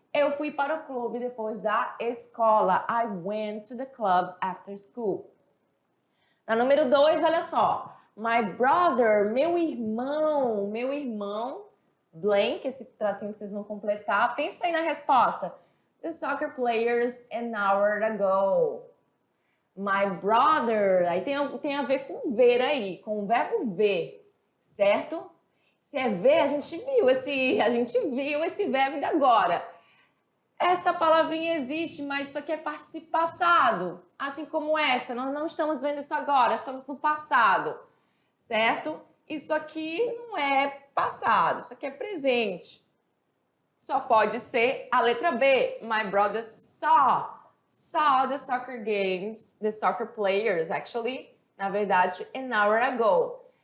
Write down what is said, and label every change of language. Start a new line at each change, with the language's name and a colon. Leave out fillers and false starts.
Portuguese: Eu fui para o clube depois da escola.
English: I went to the club after school.
Portuguese: Na número 2, olha só.
English: My brother,
Portuguese: meu irmão, blank, esse tracinho que vocês vão completar. Pensa aí na resposta.
English: The soccer players an hour ago. My brother,
Portuguese: aí tem a ver com ver aí, com o verbo ver, certo? Se é ver, a gente viu esse verbo ainda agora. Esta palavrinha existe, mas isso aqui é participo passado. Assim como esta, nós não estamos vendo isso agora, estamos no passado, certo? Isso aqui não é passado, isso aqui é presente. Só pode ser a letra B.
English: My brother saw the soccer games, the soccer players, actually,
Portuguese: na verdade,
English: an hour ago.